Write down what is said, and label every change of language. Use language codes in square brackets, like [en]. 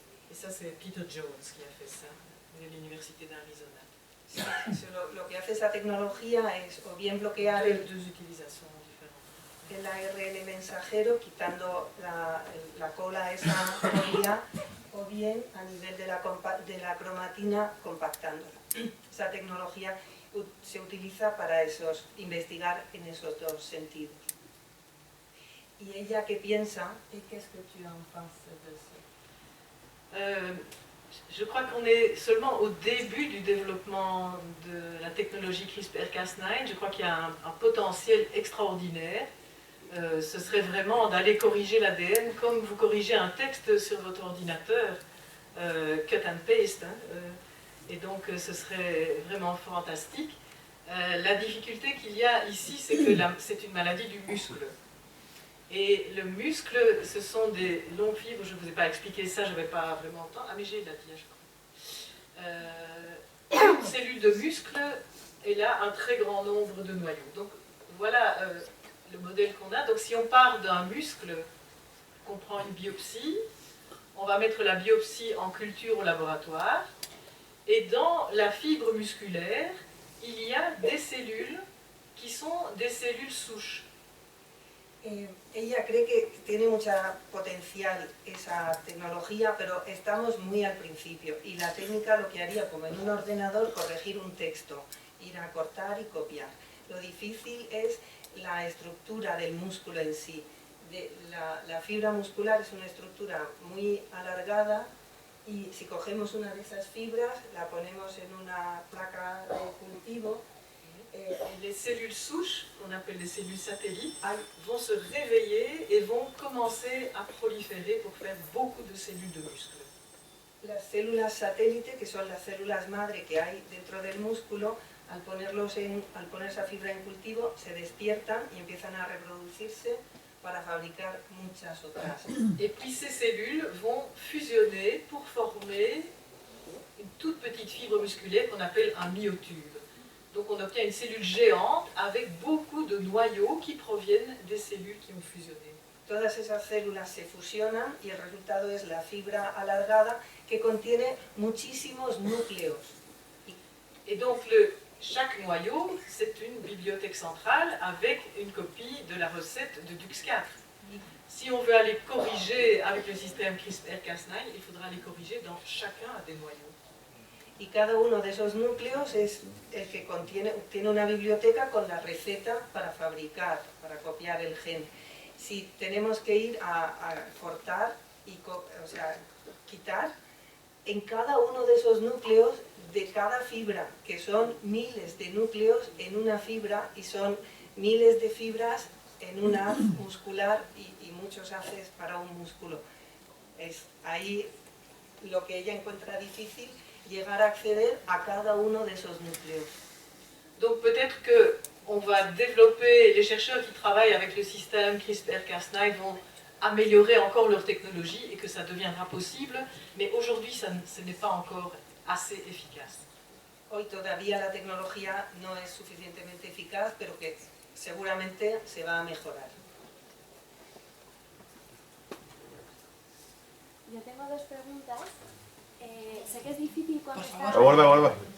[fr] Et ça, c'est Peter Jones qui a fait ça, de l'université d'Arizona. [es] Lo que hace esa tecnología es o bien bloquear el ARN mensajero quitando la cola esa poly-A, o bien a nivel de la cromatina compactándola. Esa tecnología se utiliza para investigar en esos dos sentidos. ¿Y ella qué piensa? ¿Y qué es que tú piensas de eso? [fr] Je crois qu'on est seulement au début du développement de la technologie CRISPR-Cas9. Je crois qu'il y a un potentiel extraordinaire. Ce serait vraiment d'aller corriger l'ADN comme vous corrigez un texte sur votre ordinateur, [en] cut and paste. [fr] Et donc ce serait vraiment fantastique. La difficulté qu'il y a ici, c'est que c'est une maladie du muscle. Et le muscle, ce sont des longues fibres, je ne vous ai pas expliqué ça, je n'avais pas vraiment le temps. Ah mais j'ai la dia, je crois. Une cellule de muscle, elle a un très grand nombre de noyaux. Donc voilà le modèle qu'on a. Donc si on part d'un muscle, qu'on prend une biopsie, on va mettre la biopsie en culture au laboratoire. Et dans la fibre musculaire, il y a des cellules qui sont des cellules souches. [es] Ella cree que tiene mucha potencial esa tecnología, pero estamos muy al principio y la técnica lo que haría, como en un ordenador, corregir un texto, ir a cortar y copiar. Lo difícil es la estructura del músculo en sí. La fibra muscular es una estructura muy alargada y si cogemos una de esas fibras, la ponemos en una placa de cultivo. [fr] Les cellules souches, qu'on appelle les cellules satellites, vont se réveiller et vont commencer à proliférer pour faire beaucoup de cellules de muscles. [es] Las células satélite, que son las células madre que hay dentro del músculo, al poner esa fibra en cultivo, se despiertan y empiezan a reproducirse para fabricar muchas otras. [fr] Et puis ces cellules vont fusionner pour former une toute petite fibre musculaire qu'on appelle un myotube. Donc on obtient une cellule géante avec beaucoup de noyaux qui proviennent des cellules qui ont fusionné. [es] Todas esas células se fusionan y el resultado es la fibra alargada que contiene muchísimos núcleos. [fr] Et donc chaque noyau, c'est une bibliothèque centrale avec une copie de la recette de DUX4. Si on veut aller corriger avec le système CRISPR-Cas9, il faudra aller corriger dans chacun des noyaux. [es] Y cada uno de esos núcleos es el que tiene una biblioteca con la receta para fabricar, para copiar el gen. Si tenemos que ir a cortar y quitar, en cada uno de esos núcleos, de cada fibra, que son miles de núcleos en una fibra y son miles de fibras en un haz muscular y muchos haces para un músculo. Es ahí lo que ella encuentra difícil, llegar a acceder a cada uno de esos núcleos. [fr] Donc peut-être qu'on va développer, les chercheurs qui travaillent avec le système CRISPR-Cas9 vont améliorer encore leur technologie et que ça deviendra possible, mais aujourd'hui ce n'est pas encore assez efficace. [es] Hoy todavía la tecnología no es suficientemente eficaz, pero que seguramente se va a mejorar. Yo tengo dos preguntas. Sé que es difícil contestar. Aguarda.